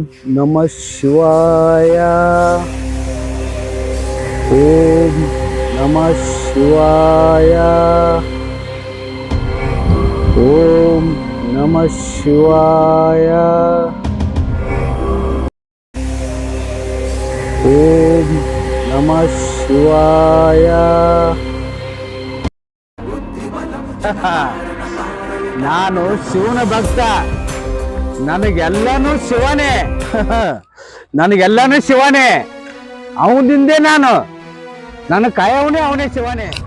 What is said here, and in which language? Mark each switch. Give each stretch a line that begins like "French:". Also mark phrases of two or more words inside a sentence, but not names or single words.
Sanskrit: ನಮಃ ಶಿವಾಯ. ಓಂ ನಮಃ ಶಿವಾಯ. ಓಂ ನಮಃ ಶಿವಾಯ. ಓಂ ನಮಃ ಶಿವಾಯ.
Kannada: ನಾನು ಶಿವನ ಭಕ್ತ. ನನಗೆಲ್ಲನೂ ಶಿವನೇ. ನನಗೆಲ್ಲನೂ ಶಿವನೇ. ಅವನಿಂದೆ ನಾನು. ನನ್ನ ಕಾಯವನೇ ಅವನೇ ಶಿವನೇ.